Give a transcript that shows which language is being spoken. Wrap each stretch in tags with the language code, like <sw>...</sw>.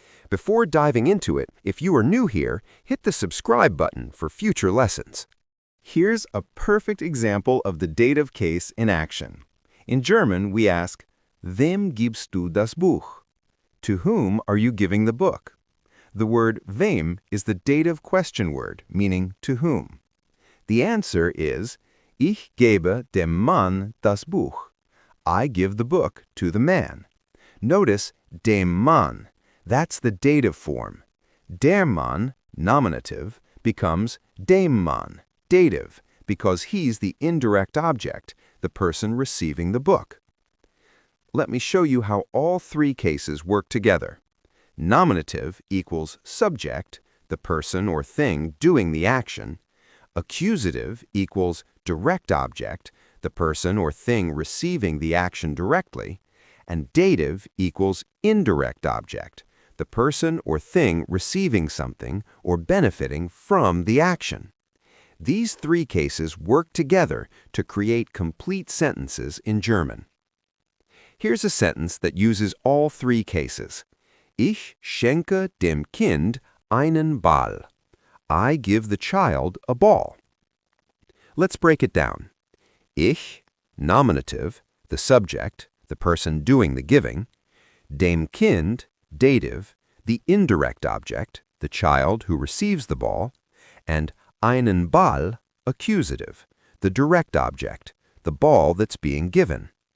<en>Before diving into it, if you are new here, hit the subscribe button for future lessons. Here's a perfect example of the dative case in action. In German, we ask,</en> <de>Wem gibst du das Buch?</de> <en>To whom are you giving the book? The word wem is the dative question word, meaning to whom. The answer is,</en> <de>Ich gebe dem Mann das Buch.</de> <en>I give the book to the man. Notice dem Mann. That's the dative form. Der Mann, nominative, becomes dem Mann, dative, because he's the indirect object, the person receiving the book. Let me show you how all 3 cases work together. Nominative equals subject, the person or thing doing the action. Accusative equals direct object, the person or thing receiving the action directly. And dative equals indirect object, the person or thing receiving something or benefiting from the action. These 3 cases work together to create complete sentences in German. Here's a sentence that uses all 3 cases.</en> <de>Ich schenke dem Kind einen Ball.</de> <en>I give the child a ball. Let's break it down. Ich, nominative, the subject, the person doing the giving. Dem Kind, dative, the indirect object, the child who receives the ball. And einen Ball, accusative, the direct object, the ball that's being given.</en>